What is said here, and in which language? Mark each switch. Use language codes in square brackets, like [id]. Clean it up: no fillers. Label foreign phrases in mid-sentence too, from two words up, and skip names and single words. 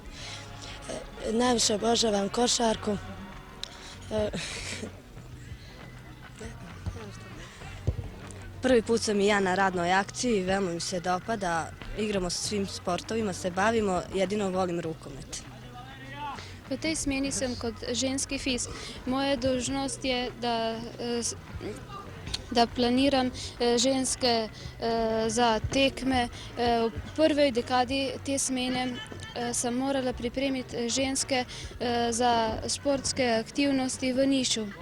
[sr] Najviše obožavam košarku. Prvi put sam i ja na radnoj akciji, veoma mi se dopada. Igramo sa svim sportovima, se bavimo, jedino volim rukomet. [sl] V tej smeni sem kot ženski fiz. Moja dolžnost je, da planiram ženske za tekme. V prvej dekadi te smene sem morala pripremiti ženske za športske aktivnosti v Nišu.